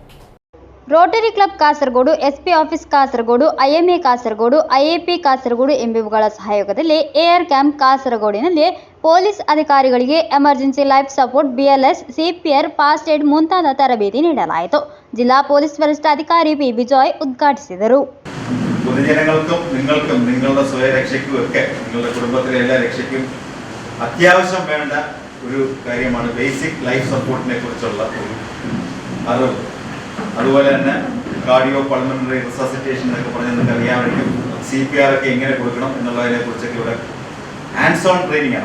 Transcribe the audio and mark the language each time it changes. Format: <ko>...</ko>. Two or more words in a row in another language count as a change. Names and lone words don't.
<kn>ರೋಟರಿ ಕ್ಲಬ್ ಕಾಸರಗೋಡು, ಎಸ್ಪಿ ಆಫೀಸ್ ಕಾಸರಗೋಡು, ಐಎಂಎ ಕಾಸರಗೋಡು, ಐಎಪಿ ಕಾಸರಗೋಡು ಎಂಬಿವುಗಳ ಸಹಯೋಗದಲ್ಲಿ ಎಆರ್ ಕ್ಯಾಂಪ್ ಕಾಸರಗೋಡಿನಲ್ಲಿ ಪೊಲೀಸ್ ಅಧಿಕಾರಿಗಳಿಗೆ</kn> <en>emergency life support,</en> <kn>ಬಿಎಲ್ಎಸ್, ಸಿಪಿಆರ್,</kn> <en>first aid</en> <kn>ಮುಂತಾದ ತರಬೇತಿ ನೀಡಲಾಯಿತು. ಜಿಲ್ಲಾ ಪೊಲೀಸ್ ವರಿಷ್ಠಾಧಿಕಾರಿ പി ബിജോയ് ഉദ്ഘാടിಸಿದರು.</kn> <ml>പൊതുജനങ്ങൾക്കും നിങ്ങൾക്കും നിങ്ങളുടെ സ്വയരക്ഷയ്ക്കും ഒക്കെ നിങ്ങളുടെ കുടുംബത്തിലെ എല്ലാ രക്ഷയ്ക്കും അത്യാവശ്യം വേണ്ട ഒരു കാര്യമാണ്</ml> <en>basic life support</en> <ml>കുറിച്ചുള്ള ഒരു അറിവ്. അതുപോലെ തന്നെ</ml> <en>cardio pulmonary resuscitation</en> <ml>എന്നൊക്കെ പറഞ്ഞാൽ നിങ്ങൾക്ക് അറിയാമെങ്കിൽ CPR ഒക്കെ എങ്ങനെ കൊടുക്കണം എന്നുള്ളതിനെ കുറിച്ചൊക്കെ ഇവിടെ</ml> <en>hands on training</en> <ml>ആണ്.</ml>